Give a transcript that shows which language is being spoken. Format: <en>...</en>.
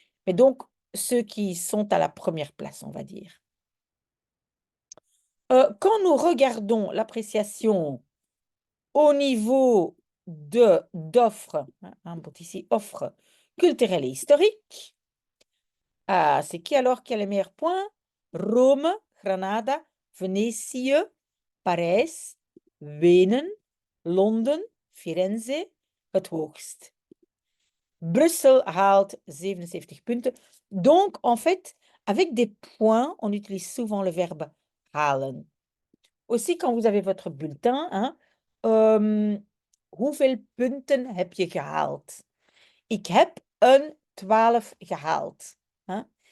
<fr>Mais donc, ceux qui sont à la première place, on va dire. Quand nous regardons l'appréciation au niveau d'offres, hein, ici, offres culturelles et historiques, c'est qui alors qui a les meilleurs points?</fr> <nl>Rome, Granada, Venetië, Parijs, Wenen, Londen, Firenze, het hoogst. Bruxelles haalt 77 punten.</nl> <fr>Donc, en fait, avec des points, on utilise souvent le verbe halen. Aussi, quand vous avez votre bulletin, hein,</fr> <nl>hoeveel punten heb je gehaald? Ik heb een 12 gehaald. Hein?</nl>